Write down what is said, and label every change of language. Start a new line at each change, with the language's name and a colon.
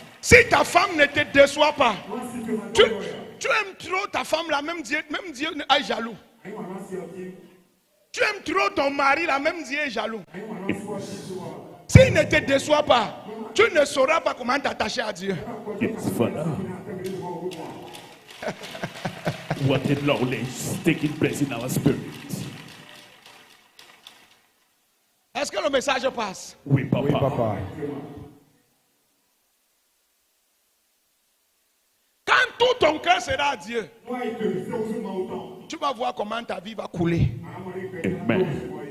French: Si ta femme ne te déçoit pas, tu aimes trop ta femme, là, même Dieu est jaloux. Tu aimes trop ton mari, là, même Dieu est jaloux. S'il ne te déçoit pas, tu ne sauras pas comment t'attacher à Dieu.
English: Yes, Father. What a knowledge is taking place in our spirit.
French: Est-ce que le message passe? Oui, papa. Papa. Quand tout ton cœur sera à Dieu, tu vas voir comment ta vie va couler. Amen.